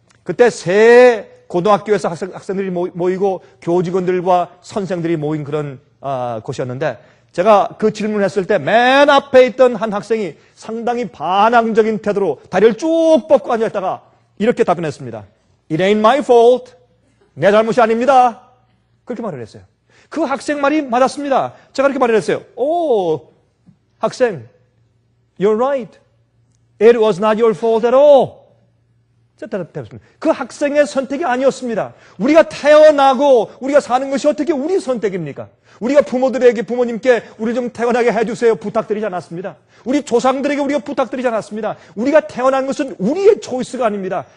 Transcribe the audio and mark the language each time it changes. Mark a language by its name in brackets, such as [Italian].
[Korean] 그때 새 고등학교에서 학생들이 모이고 교직원들과 선생들이 모인 그런 곳이었는데, 제가 그 질문을 했을 때 맨 앞에 있던 한 학생이 상당히 반항적인 태도로 다리를 쭉 뻗고 앉아있다가 이렇게 답변했습니다. [English] It ain't my fault. [Korean] 내 잘못이 아닙니다. 그렇게 말을 했어요. 그 학생 말이 맞았습니다. 제가 이렇게 말을 했어요. 오, 학생, [English] you're right. It was not your fault at all. [Korean] 그 학생의 선택이 아니었습니다. 우리가 태어나고 우리가 사는 것이 어떻게 우리 선택입니까? 우리가 부모님께 우리 좀 태어나게 해주세요 부탁드리지 않았습니다. 우리 조상들에게 우리가 부탁드리지 않았습니다. 우리가 태어난 것은 우리의 초이스가 아닙니다.